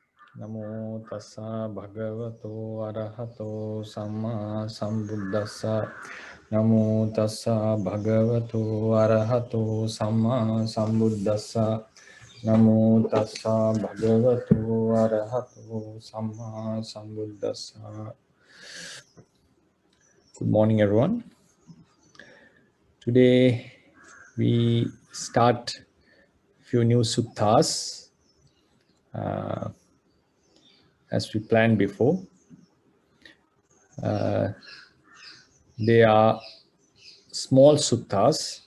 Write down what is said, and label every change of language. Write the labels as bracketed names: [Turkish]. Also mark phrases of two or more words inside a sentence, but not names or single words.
[Pali] Namo tassa bhagavato arahato samma sambuddhassa. Namo tassa bhagavato arahato samma sambuddhassa. Namo tassa bhagavato arahato samma sambuddhassa. [English] Good morning, everyone. Today we start few new suttas as we planned before. They are small suttas.